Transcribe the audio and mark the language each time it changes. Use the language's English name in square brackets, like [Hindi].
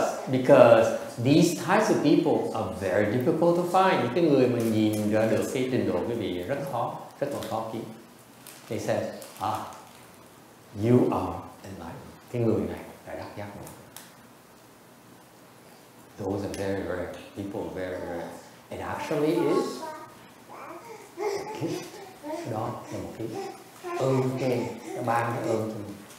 [English] Because these types of people are very difficult to find. [Vietnamese] Những cái người mình nhìn ra được cái trình độ quý vị rất khó kiếm. [English] They said, you are enlightened. [Vietnamese] Cái người này đã đắc giác ngộ. [English] Those are very rare. People are very rare. It actually is a gift. [Vietnamese] Đó là một cái ơn trên, nó ban cái ơn cho mình.